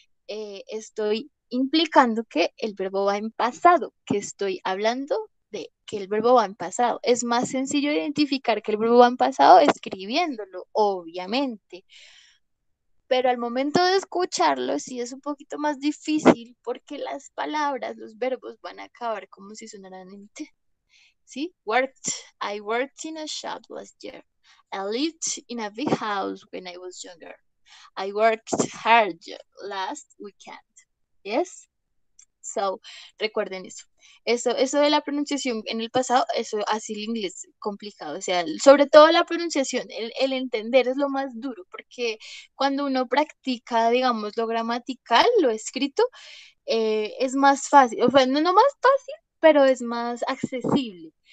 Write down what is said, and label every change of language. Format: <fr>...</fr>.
<es>Estoy implicando que el verbo va en pasado, que estoy hablando de que el verbo va en pasado. Es más sencillo identificar que el verbo va en pasado escribiéndolo, obviamente. Pero al momento de escucharlo sí es un poquito más difícil porque las palabras, los verbos van a acabar como si sonaran en T. ¿Sí? Worked.</es> <en>I worked in a shop last year. I lived in a big house when I was younger. I worked hard last weekend. Yes? So,</en> <es>recuerden eso. Eso de la pronunciación en el pasado, eso así el inglés complicado. O sea, sobre todo la pronunciación, el entender es lo más duro, porque cuando uno practica, digamos, lo gramatical, lo escrito, es más fácil. O sea, no más fácil, pero es más accesible.</es>